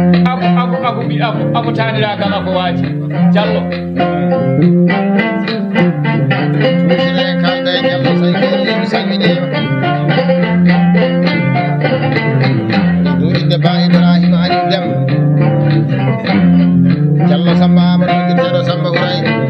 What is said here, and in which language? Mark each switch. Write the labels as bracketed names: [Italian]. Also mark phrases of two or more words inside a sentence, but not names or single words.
[Fula] Ako, ako, ako ɓi-, ako, ako taniragal, ako waaji. Diallo. Tusire kalda e Diallo, so jeeri mi salminima. Ɗum inde Ba Ibrahima Ali Deme. Diallo Samba Amadou, noddirteɗo Samba Houraye.